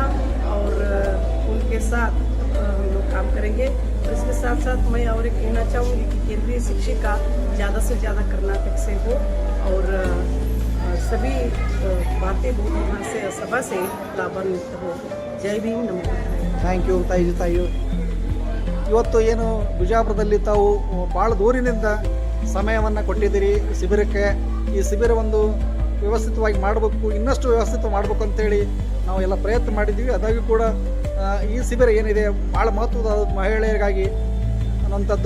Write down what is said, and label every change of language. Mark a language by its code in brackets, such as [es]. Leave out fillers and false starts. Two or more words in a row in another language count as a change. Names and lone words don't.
[hi] और उनके साथ हम लोग काम करेंगे। और इसके साथ साथ मैं और एक कहना चाहूँगी कि केंद्रीय शिक्षिका ज़्यादा से ज़्यादा कर्नाटक से हो और सभी भारतीय बौद्ध महासभा से लाभान्वित हो। जय भीम, नमो बुद्धाय। [en] thank you [kn] ತಾಯಿ. ಇವತ್ತು ಏನು ಬಿಜಾಪುರದಲ್ಲಿ ತಾವು ಭಾಳ ದೂರಿನಿಂದ ಸಮಯವನ್ನು ಕೊಟ್ಟಿದ್ದೀರಿ ಶಿಬಿರಕ್ಕೆ. ಈ ಶಿಬಿರ ಒಂದು ವ್ಯವಸ್ಥಿತವಾಗಿ ಮಾಡಬೇಕು, ಇನ್ನಷ್ಟು ವ್ಯವಸ್ಥಿತ ಮಾಡಬೇಕು ಅಂತೇಳಿ ನಾವು ಎಲ್ಲ ಪ್ರಯತ್ನ ಮಾಡಿದ್ದೀವಿ. ಅದಾಗಿ ಕೂಡ ಈ ಶಿಬಿರ ಏನಿದೆ ಭಾಳ ಮಹತ್ವದ ಮಹಿಳೆಯರಿಗಾಗಿ ಅನ್ನುವಂಥದ್ದು.